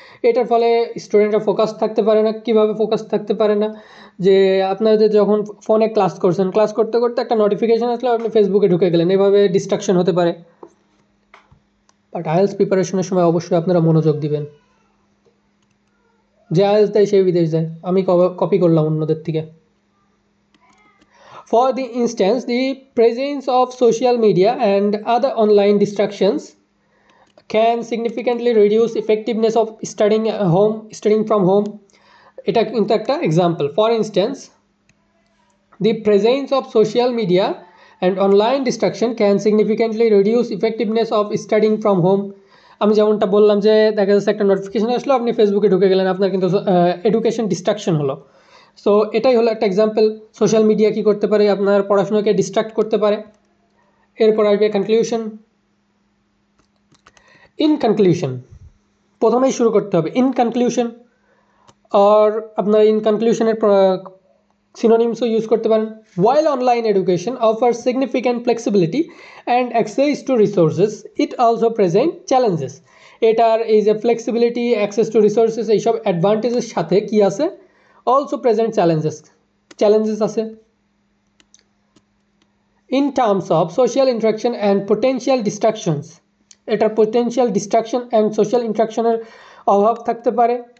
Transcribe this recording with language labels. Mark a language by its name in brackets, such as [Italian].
[Bangla] এটার ফলে স্টুডেন্টরা ফোকাস থাকতে পারে না। কীভাবে ফোকাস থাকতে পারে না, যে আপনাদের যখন ফোনে ক্লাস করছেন, ক্লাস করতে করতে একটা নোটিফিকেশান আসলে আপনি ফেসবুকে ঢুকে গেলেন, এভাবে ডিস্ট্রাকশন হতে পারে। বাট আইএলটিএস প্রিপারেশনের সময় অবশ্যই আপনারা মনোযোগ দিবেন। যে আইএলটিএস দেয় সেই বিদেশ যায়, আমি কপি করলাম অন্যদের থেকে। [English] For the instance, the presence of social media and other online distractions can significantly reduce effectiveness of studying from home. [Bangla] এটা কিন্তু একটা example. [English] For instance, the presence of social media and online distraction can significantly reduce effectiveness of studying from home. [Bangla] আমি যেমনটা বললাম যে দেখা যাচ্ছে একটা নোটিফিকেশন আসলো, আপনি ফেসবুকে ঢুকে গেলেন, আপনার কিন্তু এডুকেশন ডিস্ট্রাকশন হলো। সো এটাই হলো একটা এক্সাম্পল। সোশ্যাল মিডিয়া কী করতে পারে, আপনার পড়াশোনাকে ডিস্ট্রাক্ট করতে পারে। এরপর আসবে কনক্লিউশন। ইন কনক্লিউশন প্রথমেই শুরু করতে হবে ইন কনক্লিউশন, আর আপনার ইন কনক্লিউশনের সিনোনিমসও ইউজ করতে পারেন। [English] While online education offers significant flexibility and access to resources, it also present challenges. [Bangla] এটার এই যে ফ্লেক্সিবিলিটি, অ্যাক্সেস টু রিসোর্সেস, এইসব অ্যাডভান্টেজের সাথে কি আছে, অলসো প্রেজেন্ট চ্যালেঞ্জেস আছে। [English] in terms of social interaction and potential distractions, [Bangla] এটার পোটেন্সিয়াল ডিস্ট্রাকশন অ্যান্ড সোশ্যাল ইন্টারাকশনের অভাব থাকতে পারে।